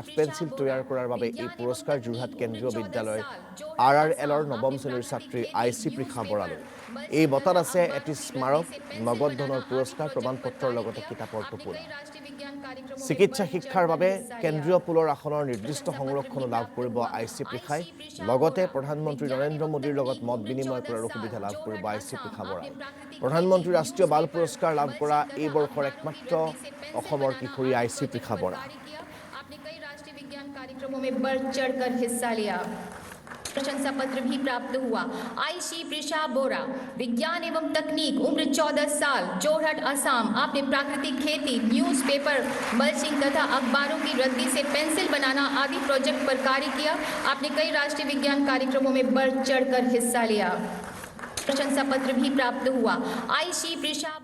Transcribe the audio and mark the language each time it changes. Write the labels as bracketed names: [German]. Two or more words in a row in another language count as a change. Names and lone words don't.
[Assamese] পেন্সিল তৈয়াৰ কৰাৰ বাবে এই পুৰস্কাৰ যোৰহাট কেন্দ্ৰীয় বিদ্যালয়ৰ RRLৰ নৱম শ্ৰেণীৰ ছাত্ৰী আইচি পৃখা বৰালৈ এই বঁটাত আছে এটি স্মাৰক নগদ ধনৰ পুৰস্কাৰ প্ৰমাণপত্ৰৰ লগতে কিতাপৰ টোপোলা চিকিৎসা শিক্ষাৰ বাবে কেন্দ্ৰীয় পুলৰ আসনৰ নিৰ্দিষ্ট সংৰক্ষণ লাভ কৰিব আইচি পৃখাই লগতে প্ৰধানমন্ত্ৰী নৰেন্দ্ৰ মোদীৰ লগত মত বিনিময় কৰাৰ সুবিধা লাভ কৰিব আইচি পৃখা বৰাই প্ৰধানমন্ত্ৰী ৰাষ্ট্ৰীয় বাল পুৰস্কাৰ লাভ কৰা এই বৰ্ষৰ একমাত্ৰ অসমৰ কিশোৰী আইচি পৃখা বৰা [Hindi] आपने कई राष्ट्रीय विज्ञान कार्यक्रमों में बढ़ चढ़कर हिस्सा लिया प्रशंसा पत्र भी प्राप्त हुआ आईसी पृषा बोरा विज्ञान एवं तकनीक उम्र 14 साल जोरहट असम आपने प्राकृतिक खेती [English] newspaper mulching [Hindi] तथा अखबारों की रद्दी से पेंसिल बनाना आदि प्रोजेक्ट पर कार्य किया आपने कई राष्ट्रीय विज्ञान कार्यक्रमों में बढ़ चढ़कर हिस्सा लिया प्रशंसा पत्र भी प्राप्त हुआ आईसी पृषा